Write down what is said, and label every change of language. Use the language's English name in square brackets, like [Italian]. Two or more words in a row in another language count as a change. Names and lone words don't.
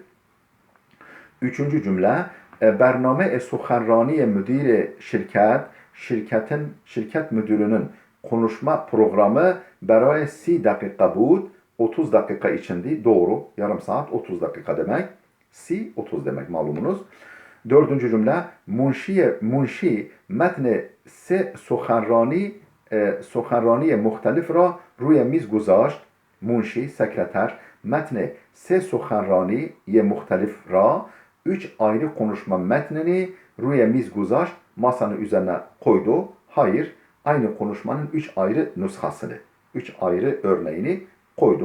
[Turkish] Üçüncü cümle [Persian] برنامه سخنرانی مدیر شرکت [Turkish] müdürünün konuşma programı [Persian] برای 30 dakika بود. [Turkish] 30 dakika içindi. Doğru. Yarım saat 30 dakika demek. 30 demek malumunuz. Dördüncü cümle [Persian] منشی متن سه سخنرانی مختلف را روی میز گذاشت. [Turkish] Munşi, sekreter, [Persian] متن سه سخنرانی مختلف را [Turkish] 3 ayrı konuşma metnini [Persian] روی میز گذاشت [Turkish] masanın üzerine koydu. Hayır, aynı konuşmanın 3 ayrı nuskasını, 3 ayrı örneğini koydu.